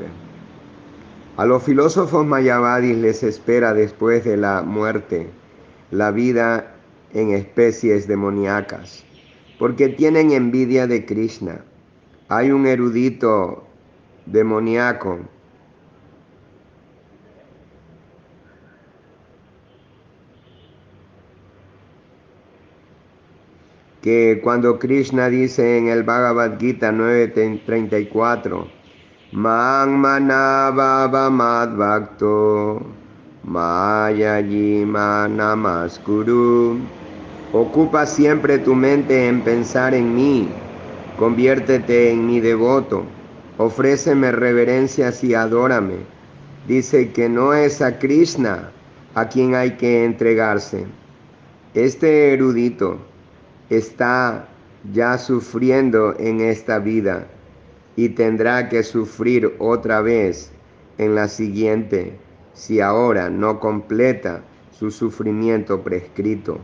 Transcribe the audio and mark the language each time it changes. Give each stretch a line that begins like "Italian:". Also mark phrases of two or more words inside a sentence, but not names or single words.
Spanish: A los filósofos mayavadis les espera después de la muerte la vida en especies demoníacas, porque tienen envidia de Krishna. Hay un erudito demoníaco que cuando Krishna dice en el Bhagavad Gita 9:34,
Sanskrit: मन्मना भव मद्भक्तो मद्याजी मां नमस्कुरु,
Spanish: ocupa siempre tu mente en pensar en mí, conviértete en mi devoto, ofréceme reverencias y adórame. Dice que no es a Krishna a quien hay que entregarse. Este erudito está ya sufriendo en esta vida y tendrá que sufrir otra vez en la siguiente si ahora no completa su sufrimiento prescrito.